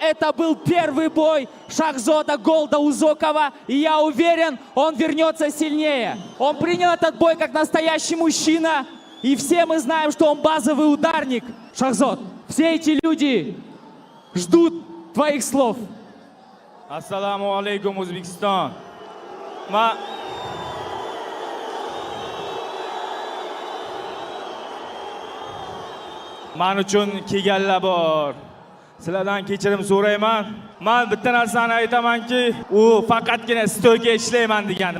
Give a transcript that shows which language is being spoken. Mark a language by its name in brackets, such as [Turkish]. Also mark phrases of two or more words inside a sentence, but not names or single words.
[Russian] это был первый бой Шахзода Голда Узокова, и я уверен, он вернется сильнее. Он принял этот бой как настоящий мужчина, и все мы знаем, что он базовый ударник. Шахзод, все эти люди ждут твоих слов. [Uzbek] Assalomu alaykum O'zbekiston. Men uchun kelganlar bor. Sizlardan kechirim so'rayman. Men bitta narsani aytamanki, u faqatgina stoyga ishlayman degandi.